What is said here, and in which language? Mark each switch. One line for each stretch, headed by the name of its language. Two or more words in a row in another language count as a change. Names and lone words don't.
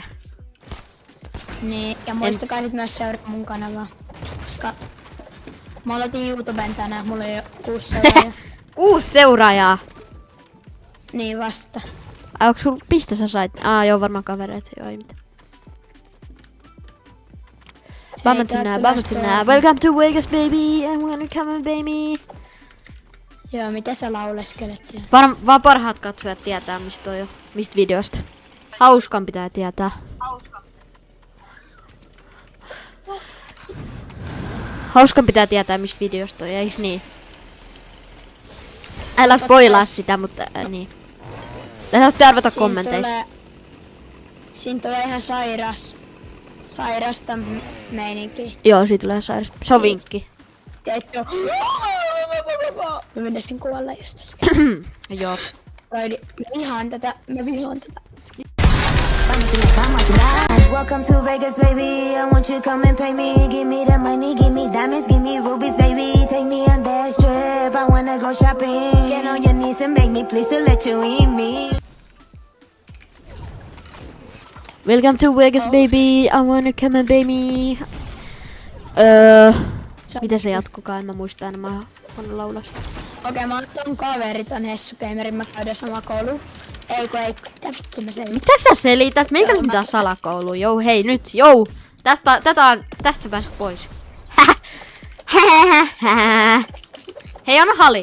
Finnish: Niin, ja muistakaa sit myös seurata mun kanavaa. Koska mä aloitin YouTuben tänään, mulla on jo 6 seuraajaa. 6 seuraajaa? Niin vasta. Ai onks sulla, mistä sä sait? Joo, varmaan kavereita, joo ei mitään.
English: Welcome to Vegas, baby. I'm gonna come on, baby.
Finnish: Joo, mitä sä lauleskelet siellä? Vaan parhaat katsojat tietää mistä on jo. Mistä videosta. Hauskan pitää tietää. Hauskan pitää tietää mistä videosta on, eiks niin? Älä spoilaa sitä, mutta niin. Te saatte arvata kommenteissa. Siinä tulee ihan sairasta meininkiä. Joo, siitä tulee sairas. Se on vinkki. Teetkö? Mä menisin kuolla just äsken. Joo. Mä vihaan tätä.
English: Welcome to Vegas, baby. I want you to come and pay me. Give me the money, give me diamonds, give me rubies, baby. Take me on that trip. I wanna go shopping. Get on your knees and beg me, please, to let you in me. Welcome to Vegas, baby. I wanna come and pay me.
Finnish: Miten se jatkukaan? En mä muista enää. Mä oon laulasta. Okei, mä oon ton kaveri, ton Hessu Gamerin. Mä käydään sama koulu. Ei, mitä vittu mä selitän? Mitä sä selität? Meikä pitää salakoulu. Jou, hei nyt, jou. Tästä pääs pois. Hei, anna hali.